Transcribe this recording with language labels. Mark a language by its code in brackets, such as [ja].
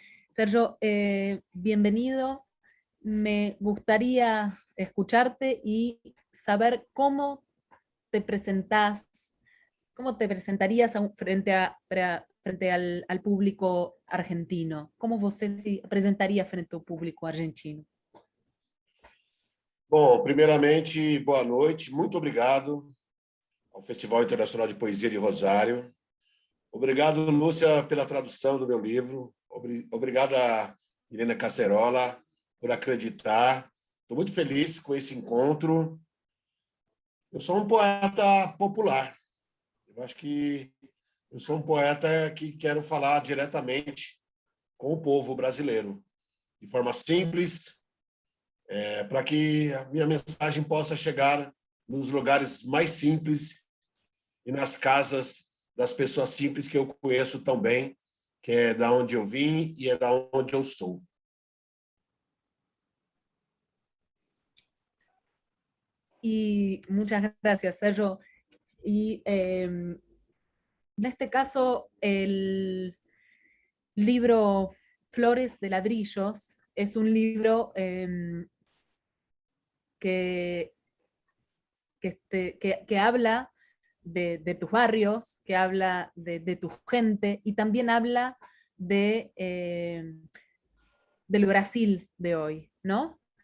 [es] Sergio, bienvenido. Me gustaría escucharte y saber cómo te presentás, cómo te presentarías frente al público argentino. [pt] ¿Cómo você se presentaria frente ao público argentino? Bom, primeiramente, boa noite. Muito obrigado ao Festival Internacional de Poesia de Rosário. Obrigado, Lúcia, pela tradução do meu livro. Obrigado a Helena Cacerola por acreditar. Estou muito feliz com esse encontro. Eu sou um poeta popular. Eu acho que eu sou um poeta que quero falar diretamente com o povo brasileiro, de forma simples, para que a minha mensagem possa chegar nos lugares mais simples e nas casas das pessoas simples que eu conheço tão bem, que é da onde eu vim e é da onde eu sou. [es] Y muchas gracias, Sergio. Y en este caso, el libro Flores de Ladrillos es un libro que habla de tus barrios, que habla de tu gente, y también habla del Brasil de hoy, ¿no?